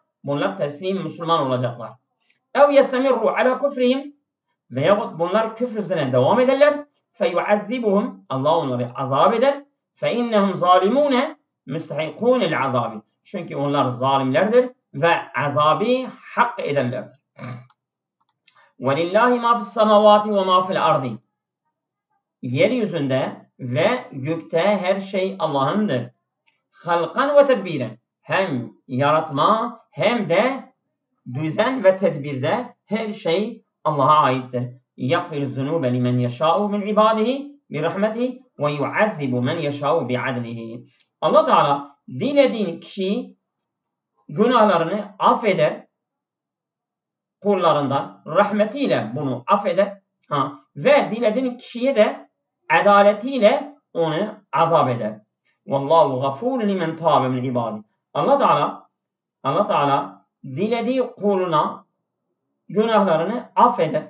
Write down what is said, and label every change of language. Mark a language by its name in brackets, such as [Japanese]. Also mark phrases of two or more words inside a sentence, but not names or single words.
[Turkish] Bunlar teslim Müslüman olacaklar. [Arabic] أو يستمروا على كفرهم, [Turkish] veyahut bunlar küfür üzerine devam ederler. [Arabic] فيعذبهم, [Turkish] Allah onları azap eder. [Arabic] فإنهم ظالمون مستحقون العذاب. [Turkish] Çünkü onlar zalimlerdir ve azabı hak ederlerdir. [Arabic] وَلِلَّهِ مَا فِي السَّمَوَاتِ وَمَا فِي الْأَرْضِ. [Turkish] Yeryüzünde ve gökte her şey Allah'ındır. [Arabic] خلقا وتدبيرا. [Turkish] Hem yaratma hem de düzen ve tedbirde her şey Allah'a aittir. [Arabic] يغفر الذنوب لمن يشاء من عباده برحمته ويعذب من يشاء بعدله. [Turkish] Allah Teala dilediğin kişiyi günahlarını affeder, kullarından rahmetiyle bunu affeder. Ve dilediğin kişiye de adaletiyle onu azap eder. [Arabic] والله غفور لمن تاب من عباده. [Turkish] Allah Teala dilediği kuluna günahlarını affeder.